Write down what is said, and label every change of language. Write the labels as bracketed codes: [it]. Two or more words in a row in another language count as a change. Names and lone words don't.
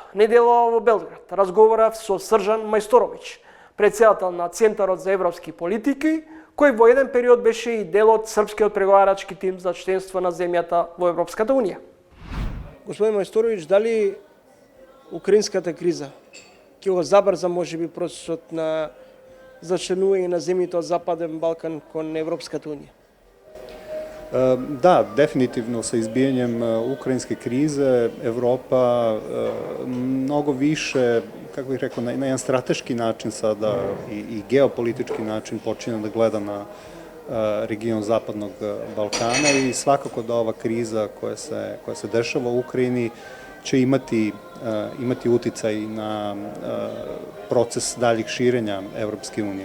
[mk] Неделава во Белград разговарав со Сржан Мајсторовиќ, председател на Центарот за европски политики, кој во еден период беше и дел од српскиот преговарачки тим за членство на земјата во Европската Унија. Господин Мајсторовиќ, дали украинската криза ќе го забрза можеби процесот на зачленување на земјите од Западен Балкан кон Европската Унија? [sr] Da, definitivno sa izbijanjem ukrajinske krize Evropa mnogo više, kako bih rekao, na jedan strateški način sada i geopolitički način počinje da gleda na region Zapadnog Balkana i svakako da ova kriza koja se dešava u Ukrajini će imati uticaj na proces daljih širenja Evropske unije.